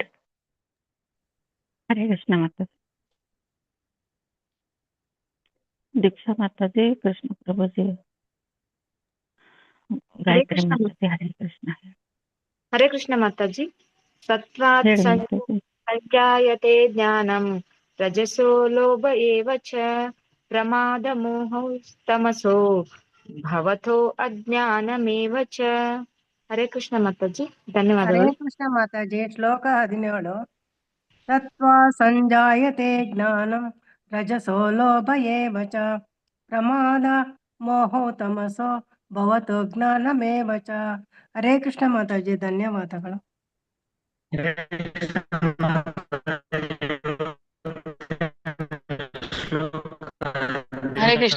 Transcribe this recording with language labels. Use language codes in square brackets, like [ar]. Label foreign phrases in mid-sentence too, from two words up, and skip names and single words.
[kn] ಹರೇ ಕೃಷ್ಣ ಮಾತಾಜಿ. ದೀಕ್ಷಾ ಮಾತಾಜಿ, ಕೃಷ್ಣ ಪ್ರಭುಜಿ, ಗಾಯತ್ರಿ ಮಾತಾಜಿ. ಹರೇ ಕೃಷ್ಣ. ಹರೇ ಕೃಷ್ಣ ಮಾತಾಜಿ. ಸತ್ವಾತ್ ಹೇಳಿ ಮಾತಾಜಿ. [sa] ಸಂಜಾಯತೆ ಜ್ಞಾನಂ ರಜಸೋ ಲೋಭ ಏವ ಚ ಪ್ರಮಾದ ಮೋಹೌ ತಮಸೋ ಭವತೋ ಅಜ್ಞಾನಮೇವ ಚ. [kn] ಹರೇ ಕೃಷ್ಣ ಮಾತಾಜಿ ಹರೇ ಧನ್ಯವಾದಗಳು. ಕೃಷ್ಣ ಮಾತಾಜಿ. [sa] ಶ್ಲೋಕ 17 ಸತ್ವ ಸಂಜಾಯತೆ ಜ್ಞಾನಂ ರಜಸೋ ಲೋಭ ಏವ ಚ ಪ್ರಮಾದ ಮೋಹೋ ತಮಸೋ ಭವತೋ ಜ್ಞಾನಮೇವ ಚ. [kn] ಹರೇ ಕೃಷ್ಣ ಮಾತಾಜಿ ಧನ್ಯವಾದಗಳು. ಹರೇ ಕೃಷ್ಣ.